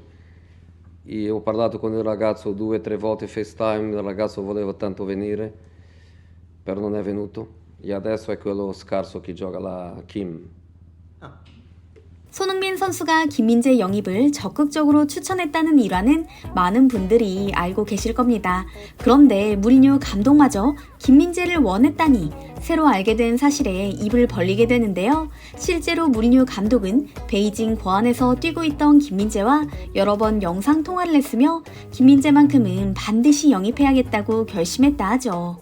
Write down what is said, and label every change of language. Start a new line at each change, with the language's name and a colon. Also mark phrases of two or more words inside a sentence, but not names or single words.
Italian: E ho parlato con il ragazzo 2-3 volte FaceTime, il ragazzo voleva tanto venire, però non è venuto. E adesso è quello scarso che gioca là, Kim.
Korean: 손흥민 선수가 김민재 영입을 적극적으로 추천했다는 일화는 많은 분들이 알고 계실 겁니다. 그런데 무리뉴 감독마저 김민재를 원했다니 새로 알게 된 사실에 입을 벌리게 되는데요. 실제로 무리뉴 감독은 베이징 고안에서 뛰고 있던 김민재와 여러 번 영상 통화를 했으며 김민재만큼은 반드시 영입해야겠다고 결심했다 하죠.